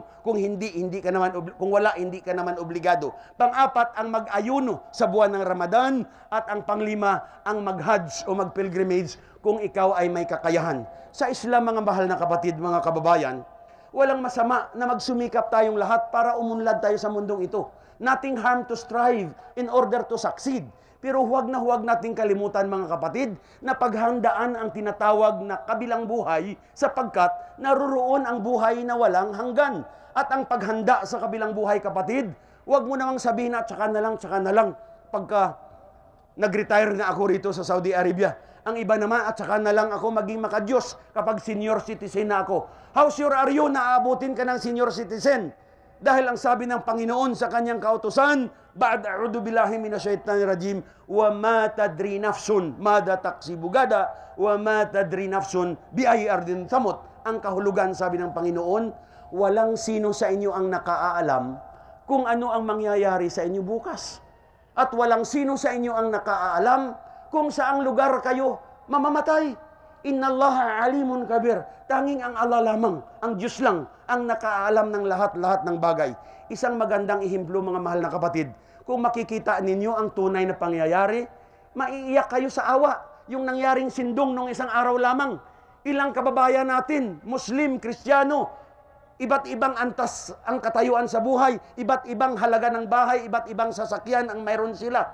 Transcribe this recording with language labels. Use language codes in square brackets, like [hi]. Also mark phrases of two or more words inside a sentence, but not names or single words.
[tl] Kung kung wala, hindi ka naman obligado. Pang-apat, ang mag-ayuno sa buwan ng Ramadan. At ang panglima, ang mag-Hajj o mag-pilgrimage kung ikaw ay may kakayahan. Sa Islam, mga mahal na kapatid, mga kababayan, walang masama na magsumikap tayong lahat para umunlad tayo sa mundong ito. [en] Nothing harm to strive in order to succeed. [tl] Pero huwag nating kalimutan, mga kapatid, na paghandaan ang tinatawag na kabilang buhay, sapagkat naroroon ang buhay na walang hanggan. At ang paghanda sa kabilang buhay, kapatid, huwag mo namang sabihin na tsaka na lang pagka nag-retire na ako rito sa Saudi Arabia. Ang iba naman, at saka na lang ako maging makadiyos kapag [en] senior citizen [tl] na ako. [en] How sure are you [tl] na aabutin ka ng [en] senior citizen? [tl] Dahil ang sabi ng Panginoon sa Kanyang kautusan, [ar] بعد أعوذ بالله من الشيطان الرجيم, وما تدري نفس ماذا تكسب غدا وما تدري نفس بأي أرض تموت. [tl] Ang kahulugan, sabi ng Panginoon, walang sino sa inyo ang nakaalam kung ano ang mangyayari sa inyo bukas. At walang sino sa inyo ang nakaalam kung saang lugar kayo mamamatay. [ar] إن الله عليم كبير. [tl] Tanging ang Allah lamang, ang Diyos lang, ang nakaalam ng lahat-lahat ng bagay. Isang magandang ihimplo, mga mahal na kapatid. Kung makikita ninyo ang tunay na pangyayari, maiiyak kayo sa awa. Yung nangyaring sindong nung isang araw lamang. Ilang kababayan natin, Muslim, Kristiyano, Iba't ibang antas ang katayuan sa buhay, iba't ibang halaga ng bahay, iba't ibang sasakyan ang mayroon sila.